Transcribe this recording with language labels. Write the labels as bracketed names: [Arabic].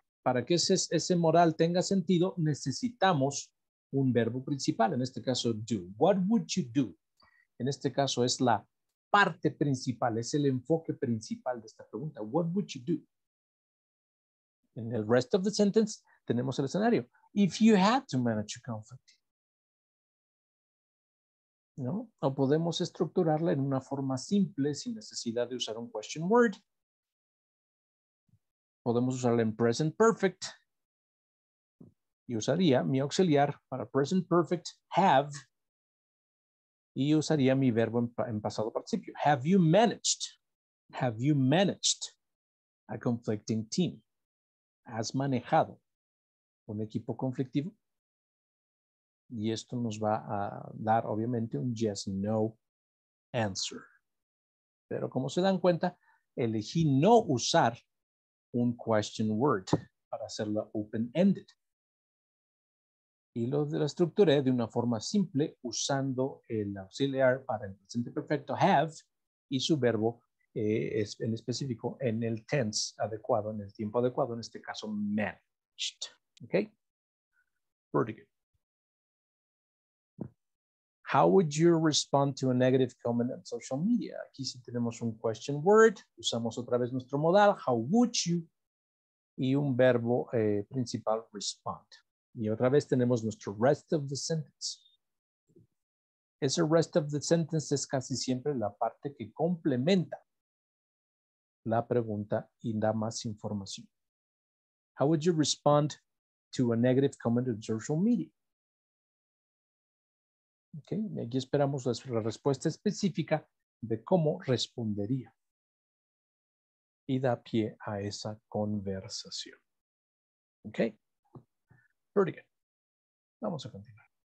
[Spanish] para que ese modal tenga sentido, necesitamos un verbo principal, en este caso do. [English] What would you do? [Spanish] En este caso es la parte principal, es el enfoque principal de esta pregunta. [English] What would you do? [Spanish] En el rest of the sentence tenemos el escenario. [English] If you had to manage a conflict. [Spanish] ¿No? O podemos estructurarla en una forma simple sin necesidad de usar un question word. Podemos usarla en present perfect. Y usaría mi auxiliar para present perfect, have. Y usaría mi verbo en pasado participio. [English] Have you managed? Have you managed a conflicting team? [Spanish] ¿Has manejado un equipo conflictivo? Y esto nos va a dar, obviamente, un yes, no answer. Pero como se dan cuenta, elegí no usar un question word para hacerla open-ended. Y lo estructuré de una forma simple usando el auxiliar para el presente perfecto have y su verbo en específico en el tense adecuado, en el tiempo adecuado, en este caso managed. [English] ¿Ok? Pretty good. How would you respond to a negative comment on social media? [Spanish] Aquí sí tenemos un question word. Usamos otra vez nuestro modal. [English] How would you? [Spanish] Y un verbo principal, respond. Y otra vez tenemos nuestro rest of the sentence. Ese rest of the sentence es casi siempre la parte que complementa la pregunta y da más información. [English] How would you respond to a negative comment on social media? Okay. [Spanish] Y aquí esperamos la respuesta específica de cómo respondería. Y da pie a esa conversación. Ok. [English] Pretty good. [Spanish] Vamos a continuar.